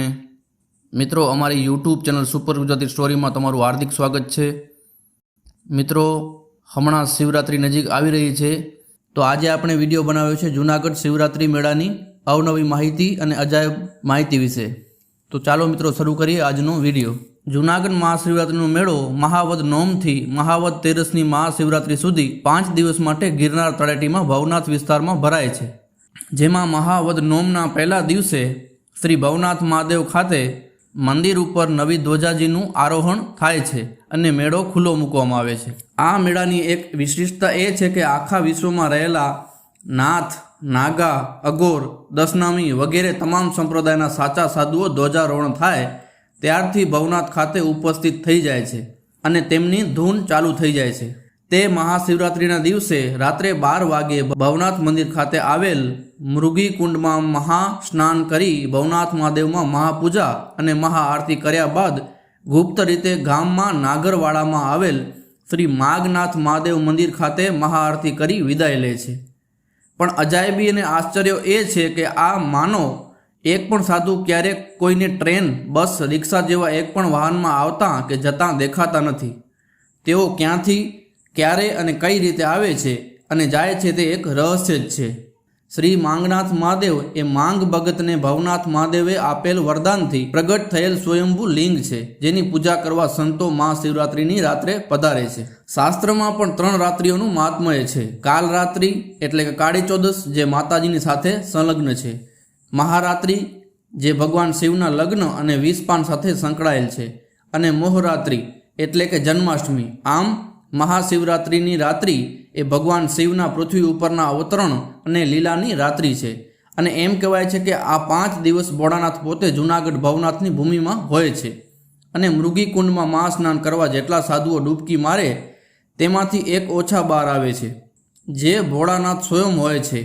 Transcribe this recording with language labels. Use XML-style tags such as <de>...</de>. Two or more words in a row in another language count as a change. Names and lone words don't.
<gu>મિત્રો અમારી યૂટ્યૂબ ચેનલ સુપર ગુજરાતી સ્ટોરી માં તમારું હાર્દિક સ્વાગત હૈ। મિત્રો હમણાં શિવરાત્રિ નજીક આવી રહી હૈ, તો આજ આપણે વિડિયો બનાવ્યો છે જૂનાગઢ શિવરાત્રિ મેળાની અવનવી માહિતી અને અજાયબ માહિતી વિષે। તો ચાલો મિત્રો શરૂ કરીએ આજનો વિડિયો। જૂનાગઢ મહાશિવરાત્રિનો મેળો મહાવદ નોમથી મહાવદ તેરસની મહાશિવરાત્રિ સુધી 5 દિવસ માટે ગિરનાર તળેટીમાં ભવનાથ વિસ્તારમાં ભરાય છે। જેમાં મહાવદ નોમના પહેલા દિવસે શ્રી ભવનાથ મહાદેવ ખાતે મંદિર પર નવી ધ્વજાજીનું આરોહણ થાય છે અને મેળો ખુલ્લો મૂકવામાં આવે છે। આ મેળાની એક વિશિષ્ટતા એ છે કે આખા વિશ્વમાં રહેલા નાથ, નાગા, અઘોર, દશનામી વગેરે તમામ સંપ્રદાયના સાચા સાધુઓ ધ્વજારોહણ થાય ત્યારથી ભવનાથ ખાતે ઉપસ્થિત થઈ જાય છે અને તેમની ધૂન ચાલુ થઈ જાય છે। તે મહાશિવરાત્રિના દિવસે રાત્રે 12 વાગે ભવનાથ મંદિર ખાતે આવેલ મૃગી કુંડ માં મહાસ્નાન કરી ભવનાથ મહાદેવ માં મહાપૂજા અને મહાઆરતી કર્યા બાદ ગુપ્ત રીતે ગામ માં નાગરવાડા માં આવેલ શ્રી માગનાથ મહાદેવ મંદિર ખાતે મહાઆરતી કરી વિદાય લે છે। પણ અજાયબી અને આશ્ચર્ય એ છે કે આ માનો એક પણ સાધુ ક્યારેક કોઈને ટ્રેન, બસ, રિક્ષા જેવા એક પણ વાહન માં આવતા કે જતા દેખાતા નથી। તેઓ ક્યાંથી, ક્યારે અને કઈ રીતે આવે છે અને જાય છે તે એક રહસ્ય જ છે। શ્રી માંગનાથ મહાદેવ એ માંગ ભગત ને ભવનાથ મહાદેવે આપેલ વરદાન થી પ્રગટ થયેલ સ્વયંભૂ લિંગ છે, જેની પૂજા કરવા સંતો મહાશિવરાત્રિની રાત્રે પધારે છે। શાસ્ત્ર માં પણ 3 રાત્રિઓનું મહાત્મ્ય છે। કાળ રાત્રિ એટલે કે કાળી ચૌદસ જે માતાજીની સાથે સંલગ્ન છે, મહારાત્રિ જે ભગવાન શિવના લગ્ન અને 20 પાન સાથે સંકળાયેલ છે, અને મોહરાત્રિ એટલે કે જન્માષ્ટમી। આમ મહાશિવરાત્રિની રાત્રિ એ ભગવાન શિવના પૃથ્વી ઉપરના અવતરણ અને લીલાની રાત્રિ છે અને એમ કહેવાય છે કે આ 5 દિવસ ભોળાનાથ પોતે જૂનાગઢ ભવનાથની ભૂમિમાં હોય છે અને મૃગી કુંડમાં મહાસ્નાન કરવા જેટલા સાધુઓ ડૂબકી મારે તેમાંથી એક ઓછા બાર આવે છે જે ભોળાનાથ સ્વયં હોય છે।</gu>